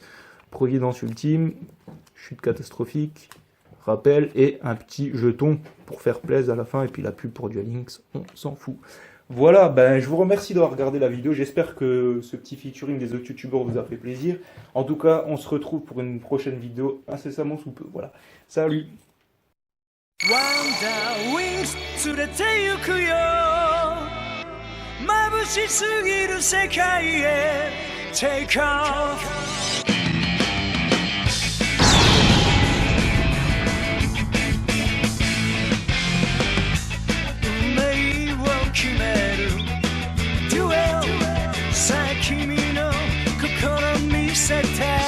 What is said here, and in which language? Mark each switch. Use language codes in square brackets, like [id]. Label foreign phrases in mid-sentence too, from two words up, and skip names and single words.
[fr] Providence ultime, chute catastrophique, rappel et un petit jeton pour faire plaisir à la fin et puis la pub pour Duel Links, on s'en fout. Voilà, ben je vous remercie d'avoir regardé la vidéo, j'espère que ce petit featuring des autres youtubeurs vous a fait plaisir. En tout cas, on se retrouve pour une prochaine vidéo incessamment sous peu, voilà. Salut! [en] Wonder Wings [ja] 連れて行くよ眩しすぎる世界へ [en] Take off [ja] 運命を決める Duel さあ君の心見せて